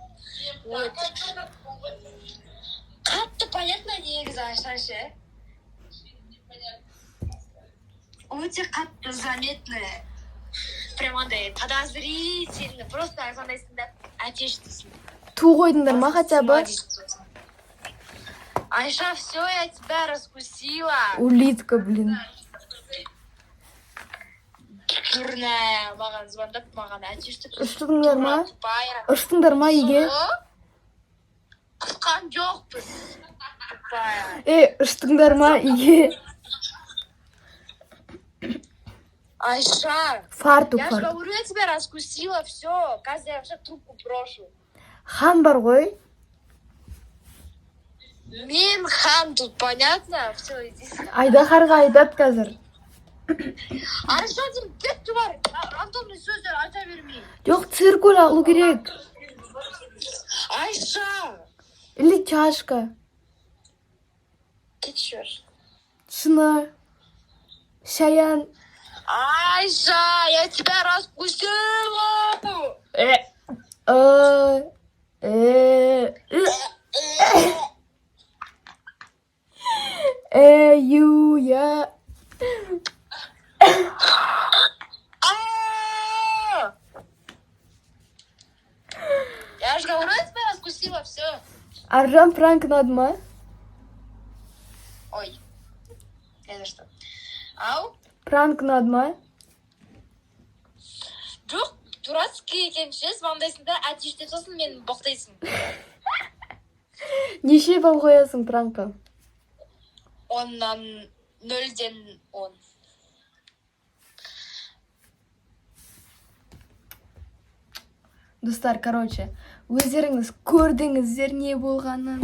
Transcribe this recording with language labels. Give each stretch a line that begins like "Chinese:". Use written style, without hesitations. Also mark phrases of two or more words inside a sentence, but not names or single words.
Kazakh: Қатты понятно негізі, Айша ше? Өте қатты заметный. Прям андай подозрительный. Просто айтқандайсың да әтеш дейсің. Ту қойдыңдар ма,
Russian: хотя бы? Айша, все, я тебя раскусила. Улитка, блин. Дурная.
Kazakh: Маған звондап, маған әтешті. Ұштыңдар ма? Ұштыңдар ма үйге? Қысқан жоқпыз. Тупая. Ұштыңдар ма үйге? Айша,
Russian: Фартук, я же фартук. говорю, я тебя раскусила, все. Қазір я вообще трубку брошу.
Kazakh: Хан бар ғой?
Russian: Мен хан тут, понятно? Все, иди.
Kazakh: Айдахарға айтат қазір. Айша, сен кетші бар. Антонның сөздер айта бермей. Жоқ, циркуль алу керек. Айша.
Russian: Или чашка.
Kazakh: Кетші бар. Шыны. Шаян. Айша,
Russian: я тебя раскусила. Я. Я же говорю, я тебя раскусила, все.
Kazakh: Аржан пранк надо ма?
Russian: Ой. Это что? Ау?
Kazakh: Пранк надо ма? Жоқ, дурацкий екен ше, звондайсың да, әтештеп сосын мені боқтайсың. Неше бал қоясың пранкқа? 10-нан 0-ден 10. Достар, короче, өздеріңіз көрдіңіздер не болғанын.